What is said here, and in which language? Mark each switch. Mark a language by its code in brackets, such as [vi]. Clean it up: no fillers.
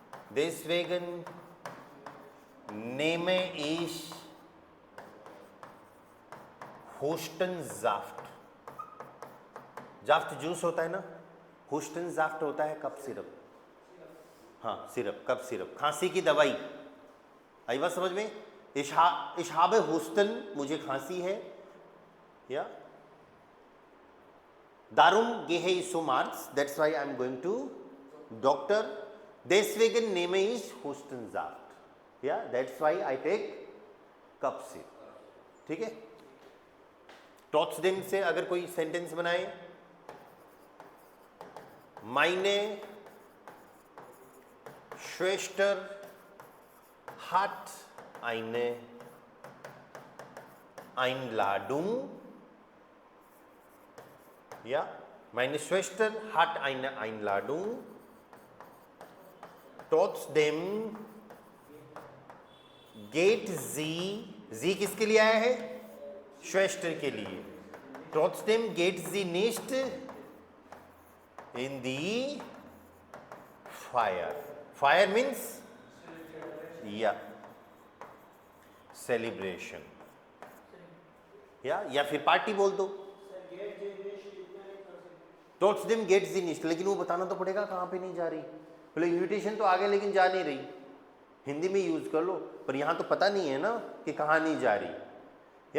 [de] deswegen nehme ich Hustensaft. [hi] जाफ्ट juice होता है ना, हुस्टनसाफ्ट होता है कफ सिरप। हाँ सिरप, कफ सिरप, खांसी की दवाई। आई बात समझ में? [de] ich habe Husten, [hi] मुझे खांसी है, [de] या darum gehe ich zum Arzt, [en] that's why I am going to doctor, [de] deswegen nehme ich Hustensaft, या [en] that's why I take [de] कफ सिरप। [hi] ठीक है, ट्रॉट्सडेम से अगर कोई सेंटेंस बनाए, [de] meine Schwester hat eine Einladung, ja, meine Schwester hat eine Einladung, trotzdem geht sie [hi] किसके लिए आया है? Schwester के लिए। [de] trotzdem geht sie nicht in die Feier. [hi] Fire means या सेलिब्रेशन, या फिर पार्टी बोल दो। ट्रॉट्सडेम गेट सी निस्ट, लेकिन वो बताना तो पड़ेगा कहाँ पे नहीं जा रही। बोले इन्विटेशन तो आगे लेकिन जा नहीं रही, हिंदी में यूज कर लो, पर यहाँ तो पता नहीं है ना कि कहाँ नहीं जा रही।